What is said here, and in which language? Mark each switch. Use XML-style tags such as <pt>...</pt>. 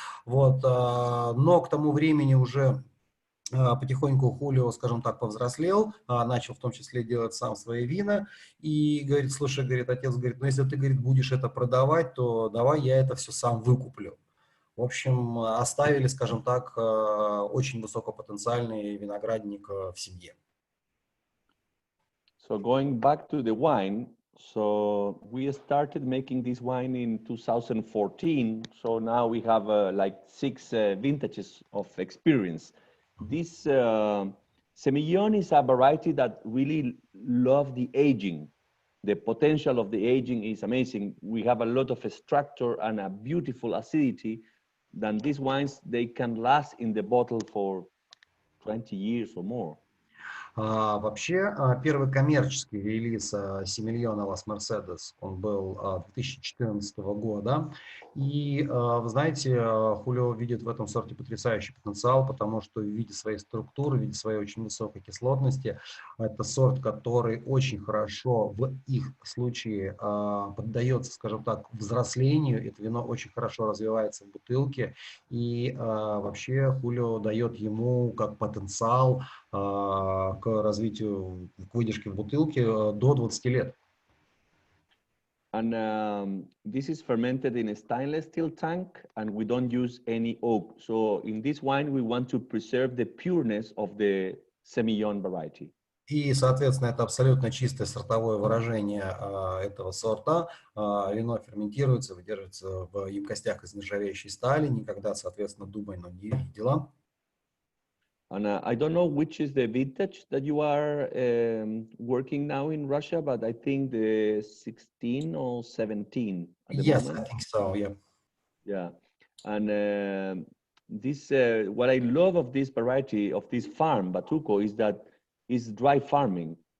<ru>Вот, но к тому времени уже потихоньку Хулио, скажем так, повзрослел, начал в том числе делать сам свои вина, и говорит, слушай, говорит, отец, говорит, ну если ты, говорит, будешь это продавать, то давай я это все сам выкуплю. В общем, оставили, скажем так, очень высокопотенциальный виноградник в семье.</ru> <en>So going back to the wine, so we started making this wine in 2014. So now we have like 6 vintages of experience. This Semillon is a variety that really love the aging. The potential of the aging is amazing. We have a lot of structure and a beautiful acidity. Then these wines, they can last in the bottle for 20 years or more.</en> <ru>Вообще, первый коммерческий релиз Сомельона Лас Мерседес, он был 2014 года. И, вы знаете, Хулио видит в этом сорте потрясающий потенциал, потому что в виде своей структуры, в виде своей очень высокой кислотности, это сорт, который очень хорошо в их случае поддается, скажем так, взрослению. Это вино очень хорошо развивается в бутылке. И вообще Хулио дает ему как потенциал к развитию, к выдержке в бутылке до 20 лет.</ru> <en>And this is fermented in a stainless steel tank, and we don't use any oak. So in this wine, we want to preserve the pureness of the Semillon variety.</en> <ru>И, соответственно, это абсолютно чистое сортовое выражение этого сорта. Вино ферментируется, выдерживается в емкостях из нержавеющей стали, никогда, соответственно, дуба оно не видела.</ru> <en>And I don't know which is the vintage that you are working now in Russia, but I think the 16 or 17 at the Yes, moment. I think so, yeah. Yeah, and this what I love of this variety of this farm Batuco is that it's dry farming.</en>